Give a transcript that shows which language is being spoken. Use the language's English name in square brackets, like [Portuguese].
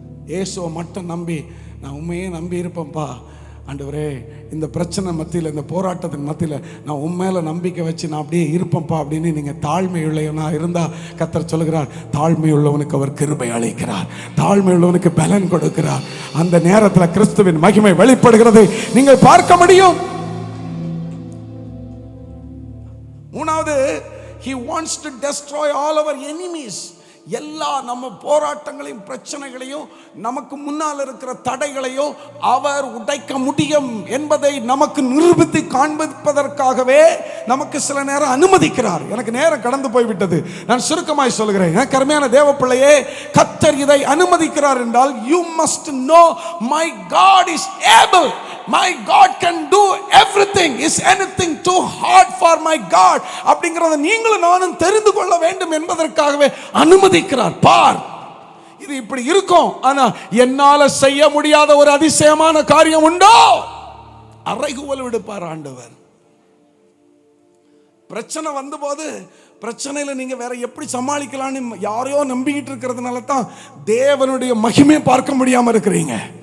[Tamil] இயேசுவை மட்டும் நம்பி நான் உண்மையே நம்பி இருப்பேன்ப்பா ஆண்டவரே, இந்த பிரச்சனை மத்தியில், இந்த போராட்டத்தின் மத்தியில் நான் உண்மையில நம்பிக்கை வச்சு நான் அப்படியே இருப்பேன்ப்பா அப்படின்னு நீங்க தாழ்மை உள்ளவனா இருந்தா கர்த்தர் சொல்லுகிறார், தாழ்மை உள்ளவனுக்கு அவர் கிருபை அளிக்கிறார், தாழ்மை உள்ளவனுக்கு பலன் கொடுக்கிறார். அந்த நேரத்தில் கிறிஸ்துவின் மகிமை வெளிப்படுகிறதை நீங்கள் பார்க்க முடியும். மூணாவது, [English] he wants to destroy all our enemies. [Tamil] எல்லா நம்ம போராட்டங்களையும் பிரச்சனைகளையும் நமக்கு முன்னால் இருக்கிற தடைகளையும் அவர் உடைக்க முடியும் என்பதை நமக்கு நிரூபித்து காண்பிப்பதற்காகவே நமக்கு சில நேரம் அனுமதிக்கிறார். எனக்கு நேரம் கடந்து போய்விட்டது, நான் சுருக்கமாய் சொல்கிறேன். எனக்கு அருமையான தேவ பிள்ளையே, கர்த்தர் இதை அனுமதிக்கிறார் என்றால் [English] you must know my God is able, my God can do everything, is anything too hard for my God [Tamil] அப்படிங்கறத நீங்களும் நானும் தெரிந்து கொள்ள வேண்டும் என்பதற்காகவே அனுமதிக்கிறார். பார், இது இப்படி இருக்கும், ஆனா என்னால செய்ய முடியாத ஒரு அதிசயமான காரியம் உண்டோ, அறைகூவல் விடுப்பார் ஆண்டவர். பிரச்சனை வந்தபோது பிரச்சனையில நீங்க வேற எப்படி சமாளிக்கலாம்னு யாரையோ நம்பிக்கிட்டு இருக்கிறதுனால தான் தேவனுடைய மகிமையை பார்க்க முடியாம இருக்கிறீங்க.